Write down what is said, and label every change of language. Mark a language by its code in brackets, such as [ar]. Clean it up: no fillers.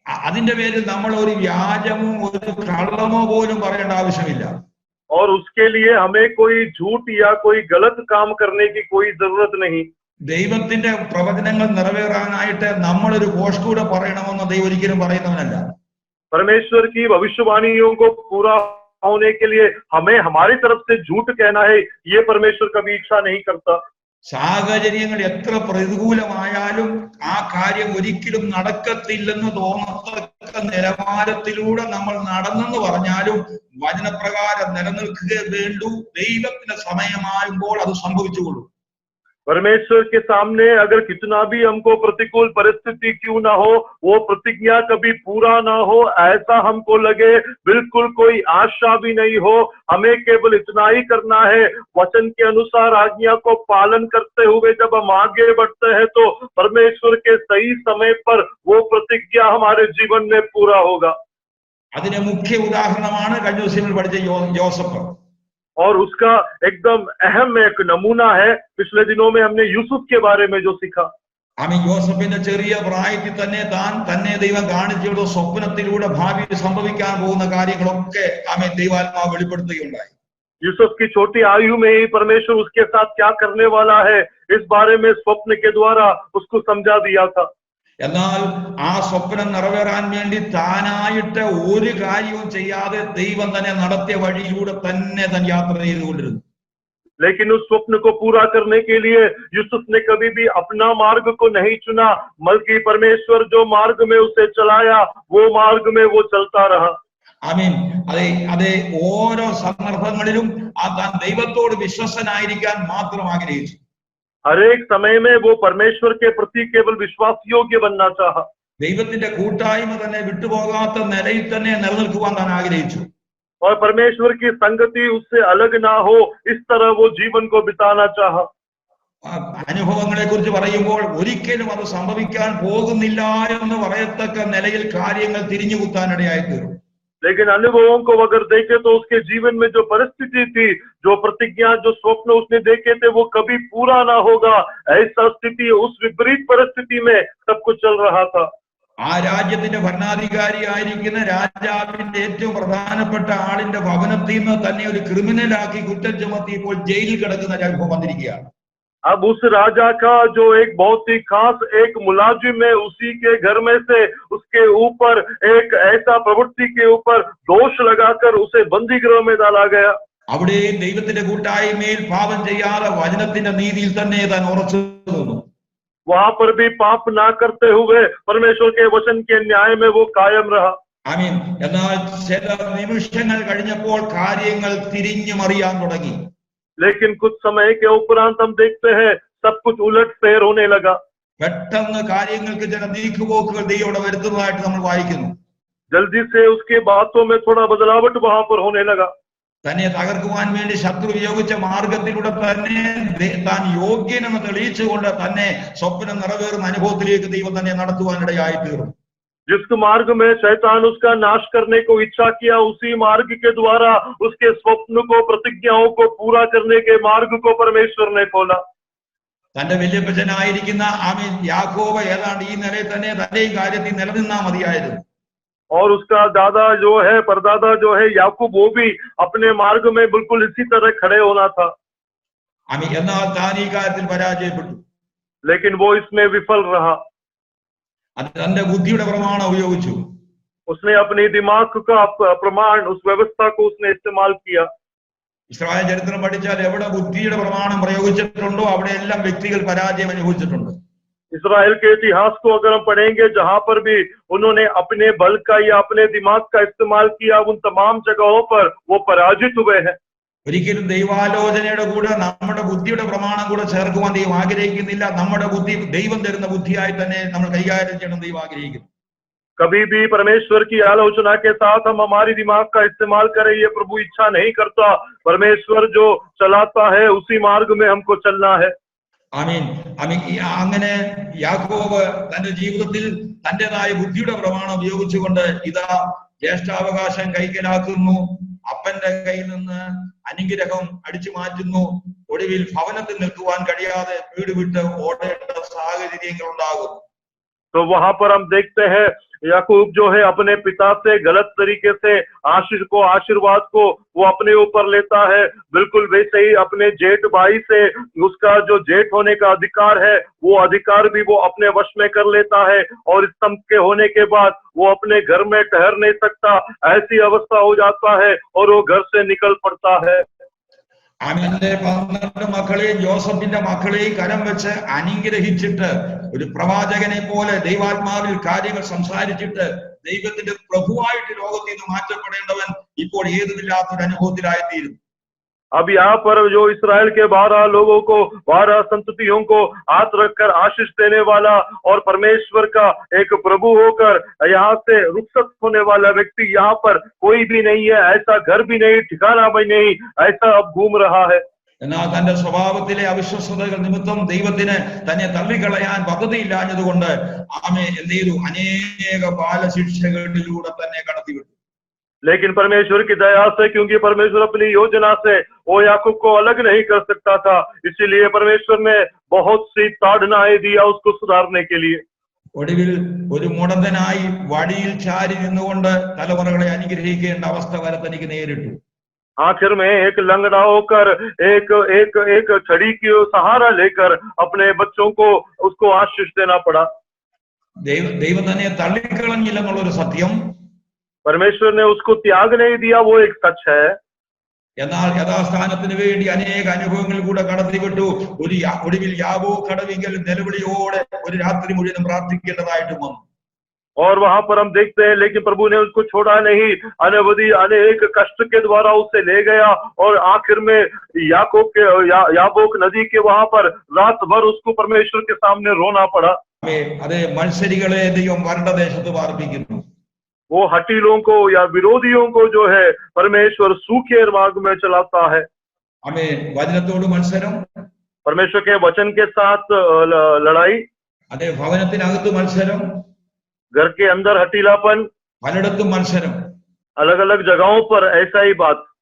[ml] അതിന്റെ പേരിൽ നമ്മൾ ഒരു വ്യാജമോ ഒരു കള്ളമോ പോലും പറയേണ്ട ആവശ്യമില്ല. [hi] और उसके लिए हमें कोई झूठ या कोई गलत काम करने की कोई जरूरत नहीं। [ml] ദൈവത്തിന്റെ പ്രവചനങ്ങൾ നിറവേറാനായിട്ട് നമ്മളൊരു ഘോഷ് കൂടെ പറയണമെന്ന് ദൈവം ഒരിക്കലും പറയുന്നവനല്ല. [hi] परमेश्वर की भविष्यवाणियों को पूरा होने के लिए हमें हमारी तरफ से झूठ कहना है, ये परमेश्वर कभी इच्छा नहीं करता। [ml] സാഹചര്യങ്ങൾ എത്ര പ്രതികൂലമായാലും ആ കാര്യം ഒരിക്കലും നടക്കത്തില്ലെന്ന് തോന്നത്തക്ക നിലവാരത്തിലൂടെ നമ്മൾ നടന്നെന്ന് പറഞ്ഞാലും വചനപ്രകാരം നിലനിൽക്കുക വേണ്ടു. ദൈവത്തിന്റെ സമയമാകുമ്പോൾ അത് സംഭവിച്ചുകൊള്ളും. [hi] परमेश्वर के सामने अगर कितना भी हमको प्रतिकूल परिस्थिति क्यों ना हो, वो प्रतिज्ञा कभी पूरा ना हो, ऐसा हमको लगे, बिल्कुल कोई आशा भी नहीं हो, हमें केवल इतना ही करना है, वचन के अनुसार आज्ञा को पालन करते हुए जब हम आगे बढ़ते हैं तो परमेश्वर के सही समय पर वो प्रतिज्ञा हमारे जीवन में पूरा होगा। [ml] അതിന് മുഖ്യ ഉദാഹരണമാണ് കഴിഞ്ഞ ദിവസം പഠിച്ച യോസഫ്. [hi] और उसका एकदम अहम एक नमूना है, पिछले दिनों में हमने यूसुफ के बारे में जो सीखा। [ml] ആമേൻ. യോസഫിന്റെ ചെറിയ പ്രായത്തിൽ തന്നെ ദൈവം കാണിച്ചുള്ള സ്വപ്നത്തിലൂടെ ഭാവിയിൽ സംഭവിക്കാൻ പോകുന്ന കാര്യങ്ങളൊക്കെ ആമേൻ ദൈവാത്മാവ് വെളിപ്പെടുത്തുകയുണ്ടായി. [hi] यूसुफ की छोटी आयु में ही परमेश्वर उसके साथ क्या करने वाला है इस बारे में स्वप्न के द्वारा उसको समझा दिया था। [ml] എന്നാൽ ആ സ്വപ്നം നിറവേറാൻ വേണ്ടി താനായിട്ട് ഒരു കാര്യവും ചെയ്യാതെ ദൈവം തന്നെ നടത്തിയ വഴിയിലൂടെ തന്നെ താൻ യാത്ര ചെയ്തുകൊണ്ടിരുന്നു. [hi] लेकिन उस स्वप्न को पूरा करने के लिए यूसुफ ने कभी भी अपना मार्ग को नहीं चुना, बल्कि परमेश्वर जो मार्ग में उसे चलाया वो मार्ग में वो चलता रहा। [ml] ആമേൻ. അതെ ഓരോ സന്ദർഭങ്ങളിലും താൻ ദൈവത്തോട് വിശ്വസ്തനായിരിക്കാൻ മാത്രം ആഗ്രഹിച്ചു. [hi] हर एक समय में वो परमेश्वर के प्रति केवल विश्वास योग्य बनना चाहा। [ml] ദൈവത്തിന്റെ കൂട്ടായ്മ തന്നെ വിട്ടുപോകാത്ത നിലയിൽ തന്നെ നിലനിൽക്കുവാൻ താൻ ആഗ്രഹിച്ചു. [hi] और परमेश्वर की संगति उससे अलग ना हो, इस तरह वो जीवन को बिताना चाहा। [ml] അനുഭവങ്ങളെ കുറിച്ച് പറയുമ്പോൾ ഒരിക്കലും അത് സംഭവിക്കാൻ പോകുന്നില്ല എന്ന് പറയത്തക്ക നിലയിൽ കാര്യങ്ങൾ തിരിഞ്ഞുകുത്താനിടയായി തീർന്നു. [hi] लेकिन अनुभवों को अगर देखे तो उसके जीवन में जो परिस्थिति थी, जो प्रतिज्ञा, जो स्वप्न उसने देखे थे वो कभी पूरा ना होगा, ऐसा स्थिति, उस विपरीत परिस्थिति में सब कुछ चल रहा था। [ml] ആ രാജ്യത്തിന്റെ ഭരണാധികാരിയായിരിക്കുന്ന രാജാവിന്റെ ഏറ്റവും പ്രധാനപ്പെട്ട ആളിന്റെ ഭവനത്തിൽ നിന്ന് തന്നെ ഒരു ക്രിമിനലാക്കി കുറ്റം ചുമത്തി ഇപ്പോൾ ജയിലിൽ കിടക്കുന്ന അനുഭവം വന്നിരിക്കുകയാണ്. [hi] अब उस राजा का जो एक बहुत ही खास एक मुलाजिम है, उसी के घर में से उसके ऊपर एक ऐसा प्रवृत्ति के ऊपर दोष लगाकर उसे बंदी गृह में डाला गया। [ml] അവിടെയും ദൈവത്തിന്റെ കൂട്ടായ്മയിൽ പാപം ചെയ്യാതെ വചനത്തിന്റെ നീതിയിൽ തന്നെ താൻ ഉറച്ചു നിന്നു. [hi] वहां पर भी पाप ना करते हुए परमेश्वर के वचन के न्याय में वो कायम रहा। [ml] ആമേൻ. എന്നാൽ ചില നിമിഷങ്ങൾ കഴിഞ്ഞപ്പോൾ കാര്യങ്ങൾ തിരിഞ്ഞു മറിയാൻ തുടങ്ങി. [hi] लेकिन कुछ समय के उपरांत हम देखते हैं सब कुछ उलट फेर होने लगा। [ml] പെട്ടെന്ന് കാര്യങ്ങൾക്ക് ചില നീക്കുപോക്കുകൾ ദൈവം വരുത്തുന്നതായിട്ട് നമ്മൾ വായിക്കുന്നു. [hi] जल्दी से उसके बातों में थोड़ा बदलावट वहां पर होने लगा। [ml] തന്നെ തകർക്കുവാൻ വേണ്ടി ശത്രു ഉപയോഗിച്ച മാർഗത്തിലൂടെ തന്നെ താൻ യോഗ്യനെന്ന് തെളിയിച്ചുകൊണ്ട് തന്നെ സ്വപ്നം നിറവേറുന്ന അനുഭവത്തിലേക്ക് ദൈവം തന്നെ നടത്തുവാനിടയായി തീർന്നു. [hi] जिस मार्ग में शैतान उसका नाश करने को इच्छा किया, उसी मार्ग के द्वारा उसके स्वप्न को, प्रतिज्ञाओं को पूरा करने के मार्ग को परमेश्वर ने खोला। [ml] തന്റെ വല്യപ്പച്ചനായിരിക്കുന്ന ആമേൻ യാക്കോബ് ഏതാണ്ട് ഈ നിലയിൽ തന്നെ തന്റെ ഈ കാര്യത്തിൽ നിലനിന്നാ മതിയായിരുന്നു. [hi] और उसका दादा जो है, परदादा जो है याकूब, वो भी अपने मार्ग में बिल्कुल इसी तरह खड़े होना था। [ml] ആമേൻ. എന്നാൽ താൻ ഈ കാര്യത്തിൽ പരാജയപ്പെട്ടു. [hi] लेकिन वो इसमें विफल रहा। [ml] അത് തന്റെ ബുദ്ധിയുടെ പ്രമാണം ഉപയോഗിച്ചു. [hi] उसने अपने दिमाग का प्रमाण, उस व्यवस्था को उसने इस्तेमाल किया। [ml] ഇസ്രായേൽ ചരിത്രം പഠിച്ചാൽ എവിടെ ബുദ്ധിയുടെ പ്രമാണം പ്രയോഗിച്ചിട്ടുണ്ടോ അവിടെ എല്ലാം വ്യക്തികൾ പരാജയം അനുഭവിച്ചിട്ടുണ്ട്. [hi] इस्राएल के इतिहास को अगर हम पढ़ेंगे, जहां पर भी उन्होंने अपने बल का या अपने दिमाग का इस्तेमाल किया, उन तमाम जगहों पर वो पराजित हुए हैं। [ml] ഒരിക്കലും ദൈവാലോചനയുടെ കൂടെ നമ്മുടെ ബുദ്ധിയുടെ പ്രമാണം കൂടെ ചേർക്കുവാൻ ദൈവം ആഗ്രഹിക്കുന്നില്ല. നമ്മുടെ ബുദ്ധി ദൈവം തരുന്ന ബുദ്ധിയായി തന്നെ നമ്മൾ കൈകാര്യം ചെയ്യണം ദൈവം ആഗ്രഹിക്കുന്നു. [hi] कभी भी परमेश्वर की आलोचना के साथ हम हमारी दिमाग का इस्तेमाल करें, ये प्रभु इच्छा नहीं करता। परमेश्वर जो चलाता है उसी मार्ग में हमको चलना है। [ml] ആമീൻ. ആമീൻ. അങ്ങനെ യാക്കോബ് തന്റെ ജീവിതത്തിൽ തന്റേതായ ബുദ്ധിയുടെ പ്രമാണം ഉപയോഗിച്ചുകൊണ്ട് ഇതാ ജ്യേഷ്ഠാവകാശം കൈക്കലാക്കുന്നു, അപ്പന്റെ കയ്യിൽ നിന്ന് അനുഗ്രഹം അടിച്ചു മാറ്റുന്നു, ഒടുവിൽ ഭവനത്തിൽ നിൽക്കുവാൻ കഴിയാതെ വീട് വിട്ട് ഓടേണ്ട സാഹചര്യങ്ങൾ ഉണ്ടാകും. [hi] तो वहां पर हम देखते हैं याकूब जो है अपने पिता से गलत तरीके से आशीर्वाद को वो अपने ऊपर लेता है। बिल्कुल वैसे ही अपने जेठ भाई से उसका जो जेठ होने का अधिकार है, वो अधिकार भी वो अपने वश में कर लेता है। और इस सब के होने के बाद वो अपने घर में ठहर नहीं सकता, ऐसी अवस्था हो जाता है और वो घर से निकल पड़ता है। [ml] ആമീന്റെ 12 മക്കളെയും ജോസഫിന്റെ മക്കളെയും കരം വെച്ച് അനുഗ്രഹിച്ചിട്ട് ഒരു പ്രവാചകനെ പോലെ ദൈവാത്മാവിൽ കാര്യങ്ങൾ സംസാരിച്ചിട്ട് ദൈവത്തിന്റെ പ്രഭുവായിട്ട് ലോകത്തിൽ നിന്ന് മാറ്റപ്പെടേണ്ടവൻ ഇപ്പോൾ ഏതുമില്ലാത്തൊരു അനുഭവത്തിലായിത്തീരും. [hi] अब यहाँ पर जो इस्राएल के 12 लोगों को, 12 संततियों को हाथ रखकर आशीष देने वाला और परमेश्वर का एक प्रभु होकर यहाँ से रुखसत होने वाला व्यक्ति यहाँ पर कोई भी नहीं है। ऐसा घर भी नहीं, ठिकाना भी नहीं, ऐसा अब घूम रहा है। [ml] എന്നാൽ തന്റെ സ്വഭാവത്തിലെ അവിശ്വസ്തതകൾ നിമിത്തം ദൈവത്തിന് തന്നെ തള്ളിക്കളയാൻ പദ്ധതിയില്ലാഞ്ഞതുകൊണ്ട് ആമേ എന്ത് ചെയ്തു? അനേക ബാലശിക്ഷകളിലൂടെ തന്നെ കടത്തിവിട്ടു. [hi] लेकिन परमेश्वर की दया से, क्योंकि परमेश्वर अपनी योजना से वो याकूब को अलग नहीं कर सकता था, इसीलिए परमेश्वर ने बहुत सी ताड़नाएं दिया उसको सुधारने के लिए। [ml] ഒടുവിൽ ഒരു മുടന്തനായി വടിയിൽ ചാരി നിന്നുകൊണ്ട് തലമുറകളെ അനുഗ്രഹിക്കേണ്ട അവസ്ഥ വരെ തനിക്ക് നേരിട്ടു. [hi] आखिर में एक लंगड़ा होकर एक छड़ी की सहारा लेकर अपने बच्चों को उसको आशीष देना पड़ा। [ml] ദൈവം തന്നെ തള്ളിക്കളഞ്ഞില്ലെന്നുള്ളൊരു സത്യം, [hi] परमेश्वर ने उसको त्याग नहीं दिया, वो एक सच है। [ml] എന്നാൽ യഥാസ്ഥാനത്തിന് വേണ്ടി അനേക അനുഭവങ്ങൾ കൂടെ കടത്തിവിട്ടു. ഒടുവിൽ യാബോ കടവിങ്കൽ നിലവിളിയോടെ ഒരു രാത്രി മുഴുവൻ പ്രാർത്ഥിക്കേണ്ടതായിട്ടും വന്നു. [hi] और वहां पर हम देखते हैं, लेकिन प्रभु ने उसको छोड़ा नहीं, अनवधि अनेक कष्ट के द्वारा उसे ले गया और आखिर में याबोक नदी के वहां पर रात भर उसको परमेश्वर के सामने रोना पड़ा। [ml] അതെ, മത്സരികളെ ദൈവം വരണ്ട ദേശത്ത് പാർപ്പിക്കുന്നു. [hi] वो हटीलों को या विरोधियों को जो है परमेश्वर सूखे मार्ग में चलाता है। हमें [ml] വചനത്തോട് മത്സരം, [hi] परमेश्वर के वचन के साथ लड़ाई, [ml] അതെ ഭവനത്തിനകത്ത് മത്സരം, [hi] घर के अंदर हटीलापन, [ml] പലയിടത്തും മത്സരം, [hi] अलग अलग जगहों पर ऐसा ही बात।